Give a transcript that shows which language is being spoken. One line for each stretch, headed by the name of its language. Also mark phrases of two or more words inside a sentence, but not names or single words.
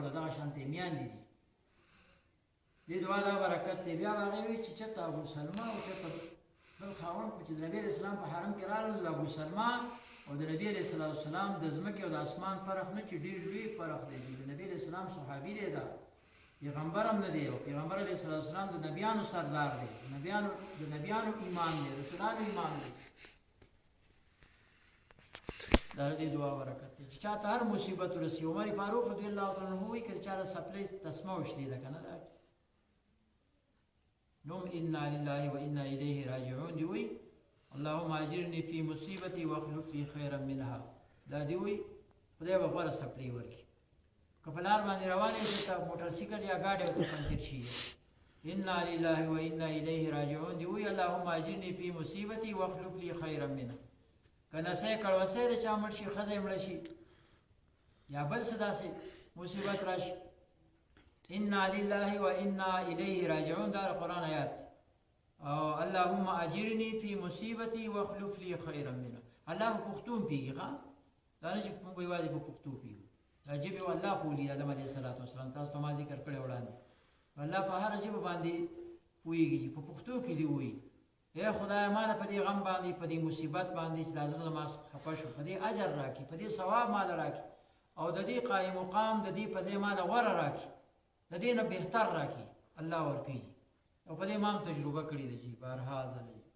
Pashto: ده دغه شانتې میاندې دي دې دعا دا برکت دی بیا به هغې وایي چې چېرته ابو سلمه او چېرته بل خاوند خو چې د نبي علیه السلام په حرم کې راغلل د ابو سلمه او د نبي علیه السلام د ځمکې او د اسمان فرق نه چې ډېر لوی فرق دی د نبي علیه السلام صحابي دی دا پیغمبر هم نه دی او پیغمبر علیه السلام د نبیانو سردار دی د نبیانو امام دی رسولانو امام دی دا دې دعا برکت دی چې چاته هر مصیبت ورسي عمر فاروق رضی الله تعالی عنه وایي که چاته څپلۍ تسمه وشلېده که نه دا نوم
Arabic: انا لله و انا الیه راجعون
Pashto: دی وایي
Arabic: اللهم اجرني في مصیبتي واخلف لي خيرا منها
Pashto: دا دی وایي خدای به غوره څپلۍ ورکړي که په لار باندې روان یې چې موټر سایکل یا ګاډی ورته پنچر شي
Arabic: انا لله و انا الیه راجعون
Pashto: دی وایي
Arabic: اللهم اجرني في مصیبتي واخلف لي خيرا منها
Pashto: که نسۍ کړوسی د چا مړ شي ښځه یې مړه شي یا بل څه داسې مصیبت راشي
Arabic: انا لله و انا الیه راجعون
Pashto: دا قرآن آیات دی او
Arabic: اللهم اجرني في مصیبتي واخلف لي خيرا منها
Pashto: الله په پښتو هم پوهېږي ښه دا نه چې موږ یوازې په پښتو پوهېږو دا ژبې والله خولي آدم علیه السلام تاسو ته ما ذکر کړی وړاندې الله په هره ژبه باندې پوهېږي چې په پښتو کې دې ووایي اے خدای ماله په دې غم باندې په دې مصیبت باندې چې دا زړه ما خفه شو په دې اجر راکړي په دې ثواب ماله راکړي او د دې قایم مقام د دې په ځای ماله غوره راکړي د دې نه بهتر راکړي الله ورکوي او په دې ما هم تجربه کړې ده چې بارها ځله